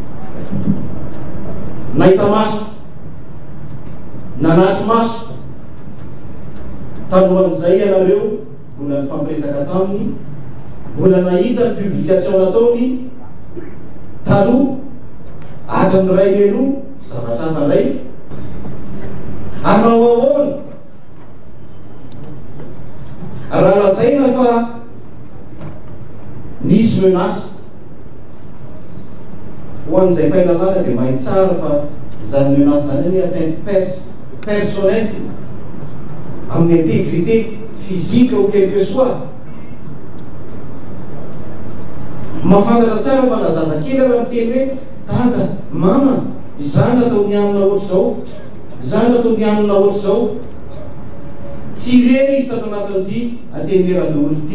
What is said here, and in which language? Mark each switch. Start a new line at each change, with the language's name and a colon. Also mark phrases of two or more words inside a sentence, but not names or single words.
Malagasy: Nahita maso, nanatry maso talohan'izay ianareo mbola nifampiresaka taminy, mbola nahita ny publication nataony taloha atin'ny ray meloa zavatra hafa ray anao ahoana raha lazaina fa nisy menace ho an'izay mpailalala dia mahay tsara fa zany menace zany ny
French: atteinte personnelle
Malagasy: amin'ny
French: intégrité physique ou quelque soit.
Malagasy: Mafantatra tsara fa na zazakely raha miteny hoe tata, mama, zany ataony amina ohatr'izao, zany ataony amina ohatr'izao. Tsy reny izy tato anatin'ity Antenimierandoholona ity.